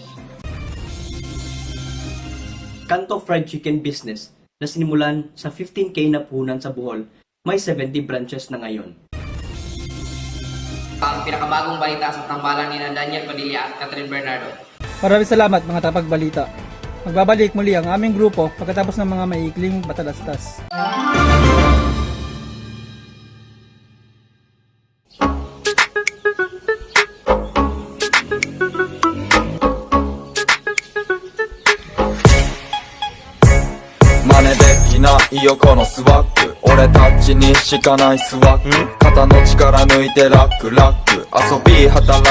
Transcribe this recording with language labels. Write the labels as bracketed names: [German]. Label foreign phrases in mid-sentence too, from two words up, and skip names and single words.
[Filipino] Kanto Fried Chicken Business na sinimulan sa 15K na puhunan sa Bohol, may 70 branches na ngayon. Ang pinakabagong balita sa tambalan ni Daniel Padilla at Catherine Bernardo. Maraming salamat mga tagapagbalita. Magbabalik muli ang aming grupo pagkatapos ng mga maiikling batalastas. [Japanese] 真似できないよこのスワッグ俺たちにしかないスワッグ肩の力抜いてラックラック遊び働